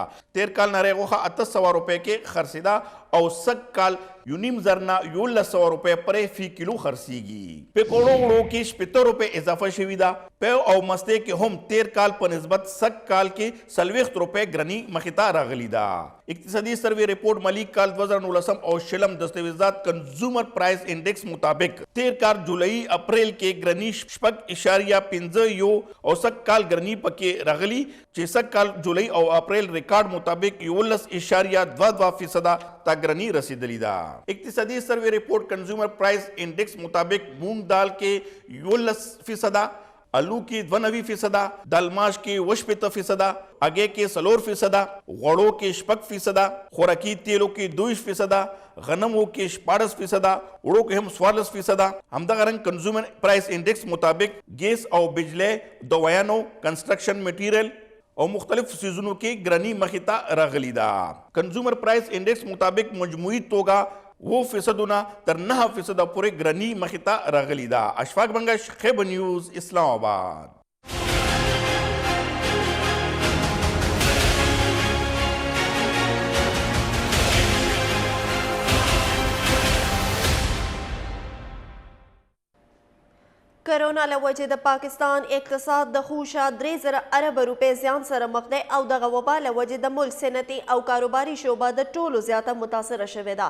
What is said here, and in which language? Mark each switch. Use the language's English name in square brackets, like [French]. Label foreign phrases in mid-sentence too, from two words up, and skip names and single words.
[Pashto] تیر کال نری غوښه 800 روپے کې خرڅېده او سږ کال 1.5 نه 1100 روپے پرې فی کیلو خرڅیږي. پکوړو وړو کې 70 روپے اضافه شوي ده. پیو او مستې کې هم تیر کال په نسبت سږ کال کې 40 روپے ګرانی مخې ته راغلی ده. اقتصادي [English] survey report [Pashto] مالی کال 2019 او شلم دستاویزات [English] consumer price index [Pashto] مطابق تیر کال جولائی اپریل کې ګرانی 6.51 او سږ کال ګرانی پکې راغلی چې سږ کال جولائی او اپریل ریکارډ مطابق 11.22% تا ګرانی رسیدلی ده. اقتصادي [English] survey report consumer price index [Pashto] مطابق مونږ دال کې 11%، آلو کې 92%، دال ماش کې 58%، اگے کې 4%، غوړو کې 6%، خوراکي تیلو کې 2%، غنمو کې 14%، وړو کې هم 14%. همدغه رنګ [English] consumer price index [Pashto] مطابق گیس او بجلی، دوایانو، [English] construction material [Pashto] او مختلف سیزونو کې ګرانی مخې ته راغلی ده. [English] consumer price index [Pashto] مطابق مجموعي توګه 2% تر 9% پورې ګرانی مخې ته راغلی ده. اشفاق بنگش، خیبر نیوز، اسلام آباد. کرونا له وجې د پاکستان اقتصاد د خوشه 3000 ارب روپے زیان سره مخ دی او دغه وبا له وجې د ملک صنعتي او کاروباري شعبه د ټولو زیاته متاثره شوې ده.